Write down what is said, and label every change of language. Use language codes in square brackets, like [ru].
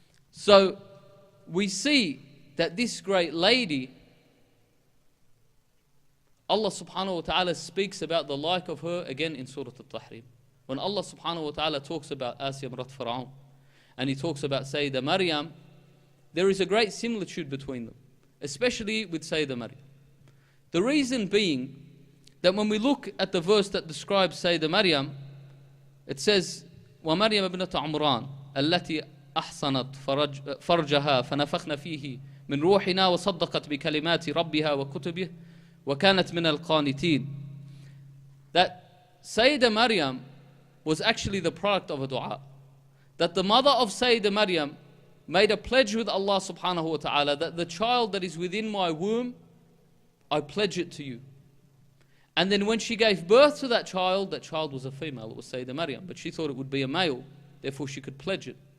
[en] So, we see that this great lady, Allah subhanahu wa ta'ala speaks about the like of her again in Surah Al-Tahrim. When Allah subhanahu wa ta'ala talks about Asya Marat Fir'aun, and He talks about Sayyidah Maryam, there is a great similitude between them, especially with Sayyidah Maryam. The reason being that when we look at the verse that describes Sayyidah Maryam, it says, [ar] وَمَرْيَمَ ابْنَةَ عُمْرَانَ الَّتِي أَحْصَنَتْ فَرْجَهَا فَنَفَخْنَا فِيهِ مِنْ رُوحِنَا وَصَدَّقَتْ بِكَلِمَاتِ رَبِّهَا وَكُتُبِهِ وَكَانَتْ مِنَ الْقَانِتِينَ. [en] That Sayyidah Maryam was actually the product of a dua. That the mother of Sayyidah Maryam made a pledge with Allah subhanahu wa ta'ala that the child that is within my womb, I pledge it to you. And then when she gave birth to that child was a female, it was Sayyidah Maryam, but she thought it would be a male, therefore she could pledge it.